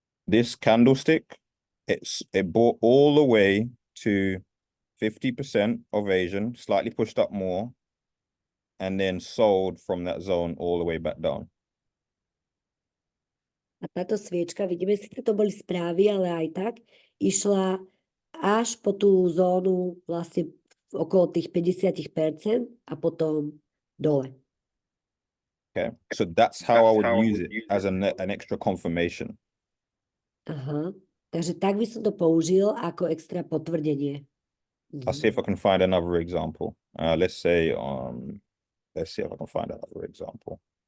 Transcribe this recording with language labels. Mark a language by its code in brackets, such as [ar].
[en] This candlestick, it bought all the way to 50% of Asian, slightly pushed up more, and then sold from that zone all the way back down. [sk] A táto sviečka, vidíme, síce to boli správy, ale aj tak išla až po tú zónu vlastne okolo tých 50% a potom dole. [en] Okay, so that's how I would use it as an extra confirmation. [sk] Aha, takže tak by som to použil ako extra potvrdenie. [en] I'll see if I can find another example. Let's see if I can find another example.